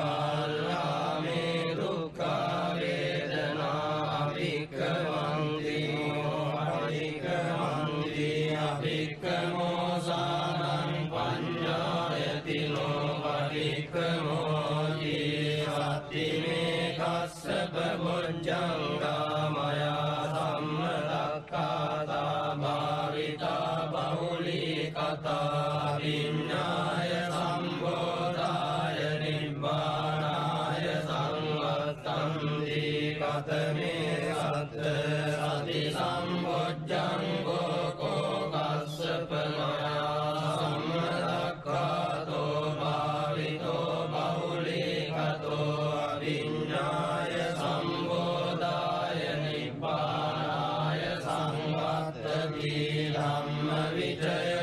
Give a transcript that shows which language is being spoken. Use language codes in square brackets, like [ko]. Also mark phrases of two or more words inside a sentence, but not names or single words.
[pi] බාලාමේ දුක්ඛා වේදනා අභික්ඛමන්ති අභික්ඛමන්ති අභික්ඛමෝසානං පඤ්ඤායතිනෝ අභික්ඛමෝති සත්තිමේ කස්සප බොජ්ජංගා මයා සම්මදක්ඛාතා භාවිතා බහුලී කතා විඤ්ඤාය සම්බෝධාය නිබ්බානාය සංවත්තන්ති කතමේ සත්ත සති සම්බොජ්ජංගෝ කෝ කස්සප මයා සම්මදක්ඛාතෝ භාවිතෝ බහුලී කතෝ විඤ්ඤාය සම්බෝධාය නිබ්බානාය සංවත්තති ධම්ම විචය